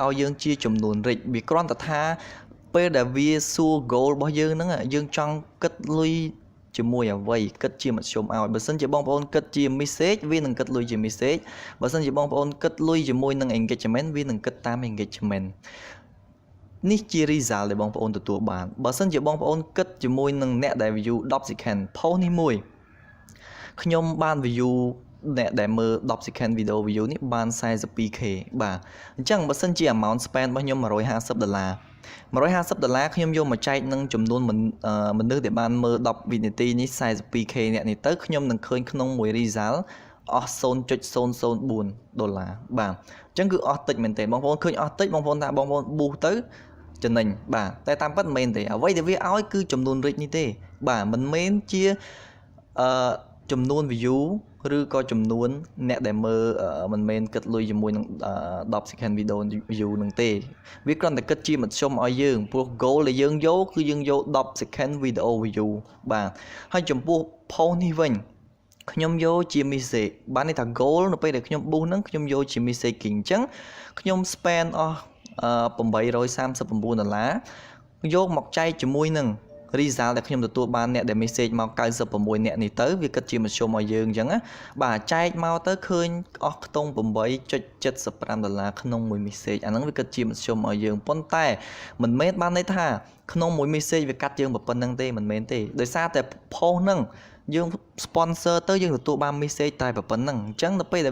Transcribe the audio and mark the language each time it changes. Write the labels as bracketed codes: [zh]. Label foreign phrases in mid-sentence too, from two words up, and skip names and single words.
[km] ឲ្យយើងជាចំនួនរិចវាគ្រាន់តែថាពេលដែលវាសួរ goal របស់យើងហ្នឹងយើងចង់គិតលុយជាមួយ អ្វីគិតជាមធ្យមឲ្យបើសិនជាបងប្អូនគិតជា message វានឹងគិតលុយជា message បើសិនជាបងប្អូនគិតលុយជាមួយនឹង engagement វានឹងគិតតាម engagementនេះជា result ដែលបងប្អូនទទួលបានបើសិនជាបងប្អូនគិតជាមួយនឹងអ្នកដែល [en] view 10 second post [km] នេះមួយខ្ញុំបាន view អ្នកដែលមើល [en] 10 second video view [km] នេះបាន 42k បាទអញ្ចឹងបើសិនជា [en] amount spend [km] របស់ខ្ញុំ $150ខ្ញុំយកមកចែកនឹងចំនួនមនុស្សដែលបានមើល10វិនាទីនេះ 42k អ្នកនេះទៅខ្ញុំនឹងឃើញក្នុងមួយ result អស់$0.004បាទអញ្ចឹងគឺអស់តិច មែនទេបងប្អូនឃើញអស់តិចបងប្អូនថាបងប្អូន boost ទៅចំណេញបាទតែតាមពិតមិនមែនទេអ្វីដែលវាឲ្យគឺចំនួនរិច នេះទេបាទមិនមែនជាចំនួន view ឬក៏ចំនួនអ្នកដែលមើលមិនមែនគិតលុយជាមួយនឹង [en] 10 second video view [km] នឹងទេវាគ្រាន់តែគិតជាមធ្យមឲ្យយើងព្រោះ goal ដែលយើងយកគឺយើងយក [en] 10 second video view [km] បាទហើយចំពោះ post នេះវិញខ្ញុំយកជា message បានន័យថា goal នៅពេលដែលខ្ញុំ boost ហ្នឹងខ្ញុំយកជា message អញ្ចឹងខ្ញុំ spend អស់$839យកមកចែកជាមួយនឹង result ដែលខ្ញុំទទួលបានអ្នកដែល message មក96អ្នកនេះទៅវាគិតជាមធ្យមឲ្យយើងអញ្ចឹងណាបាទចែកមកទៅឃើញអស់ខ្ទង់$8.75ក្នុងមួយ message អាហ្នឹងវាគិតជាមធ្យមឲ្យយើងប៉ុន្តែមិនមែនបានន័យថាក្នុងមួយ message វាកាត់យើងប៉ុណ្្នឹងទេមិនមែនទេដោយសារតែ post ហ្នឹងយើង sponsor ទៅយើងទទួលបាន message តែប៉ុណ្្នឹងអញ្ចឹងដល់ពេលដែល